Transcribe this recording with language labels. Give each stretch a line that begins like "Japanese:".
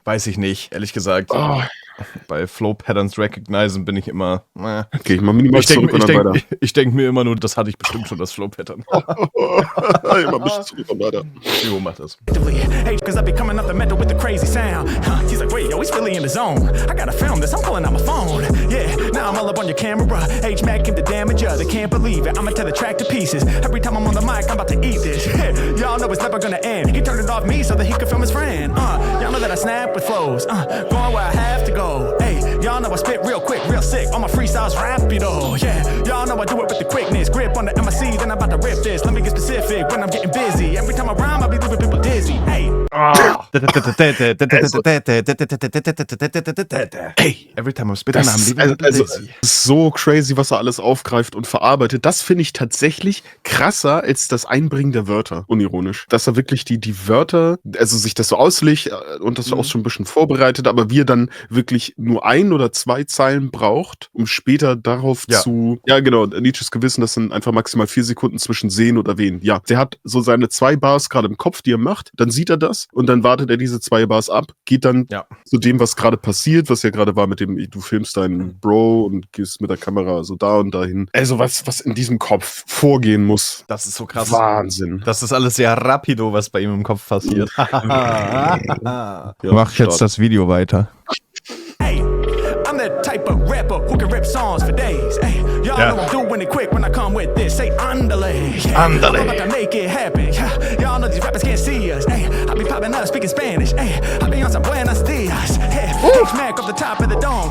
German: Weiß ich nicht, ehrlich gesagt. Oh. Bei Flow Patterns recognizen bin ich immer. Okay, ich mach minimal zurück und dann weiter. Ich denk mir immer nur, das hatte ich bestimmt schon, das Flow Pattern. Immer ein bisschen zurück und weiter. Jo, mach das.
English: Hey, cause I be coming off the metal with the crazy sound. He's like, wait, yo, he's really in the zone. I gotta film this, I'm pulling out my phone. Yeah, now I'm all up on your camera. H-Mac came to damage ya, they can't believe it. I'ma tear the track to pieces. Every time I'm on the mic, I'm about to eat this. Y'all know it's never gonna end. He turned it off me so that he could film his friend. Y'all know that I snap with flows. Going where I have to go. Hey, y'all know I spit real quick, real sick. All my freestyles rapido. Yeah, y'all know I do it with the quickness. Grip on the MIC, then I'm about to rip this. Let me get specific when I'm getting busy. Every time I rhyme, I be leaving people dizzy. Hey. Hey, every time I spit, I'm leaving people dizzy.
German: So crazy, was er alles aufgreift und verarbeitet. Das finde ich tatsächlich krasser als das Einbringen der Wörter, unironisch. Dass er wirklich die Wörter, also sich das so auslegt und das auch schon ein bisschen vorbereitet, aber wir dann wirklich nur 1 oder 2 Zeilen braucht, um später darauf zu, ja genau, Nietzsches Gewissen, das sind einfach maximal 4 Sekunden zwischen Sehen und Erwähnen. Ja, der hat so seine 2 Bars gerade im Kopf, die er macht, dann sieht er das und dann wartet er diese 2 Bars ab, geht dann zu dem, was gerade passiert, was ja gerade war mit dem, du filmst deinen Bro und gehst mit der Kamera so da und dahin. Also was in diesem Kopf vorgehen muss. Das ist so krass. Wahnsinn. Das ist alles sehr rapido, was bei ihm im Kopf passiert. Mach jetzt das Video weiter.
English: Hey, I'm that type of rapper who can rip songs for days. Hey, y'all know I'm doing it quick when I come with this. Say andale. Andale. I'm about to make it happen. Y'all know these rappers can't see us. Hey, I be popping out speaking Spanish. Hey, I be on some
Spanish: buenos dias.
English: Hey, H-Mac off the top of the dome.